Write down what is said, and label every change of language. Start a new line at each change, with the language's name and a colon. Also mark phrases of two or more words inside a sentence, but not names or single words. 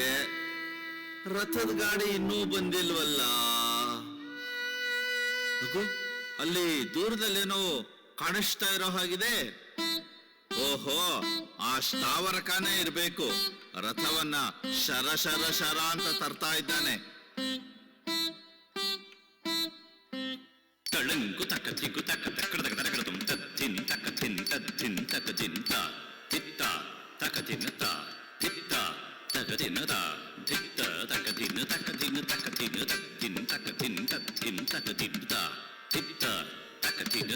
Kannada: ರಥದ ಗಾಡಿ ಇನ್ನೂ ಬಂದಿಲ್ವಲ್ಲ. ಅಲ್ಲಿ ದೂರದಲ್ಲೇನೋ ಕಾಣಿಸ್ತಾ ಇರೋ ಹಾಗಿದೆ. ಓಹೋ, ಆ ಸ್ಥಾವರಕನೇ ಇರ್ಬೇಕು. ರಥವನ್ನ ಶರ ಶರ ಶರ ಅಂತ ತರ್ತಾ ಇದ್ದಾನೆ. ತಳಂಕು ತಕ್ಕ ಚಿಕ್ಕು ತಕ್ಕ ತಕ್ಕಡ ತಕ್ಕಡ ತುಂ ತತ್ತಿನ್ ತಕ್ಕ ತಿನ್ ತತ್ತಿನ್ ತಕ್ಕ ಚಿಂತ ತಿತ್ತ ತಕ್ಕ ತಿನ್ನತ ತಿತ್ತ ತಕ್ಕ ತಿನ್ನತ ತಿತ್ತ ತಕ್ಕ ತಿನ್ನ ತಕ್ಕ ತಿನ್ನ ತಕ್ಕ ತಿನ್ನ ತತ್ತಿನ್ ತಕ್ಕ ತಿನ್ ತತ್ತಿನ್ ತಕ್ಕ ತಿನ್ನತ ತಿತ್ತ ತಕ್ಕ ತಿನ್ನತ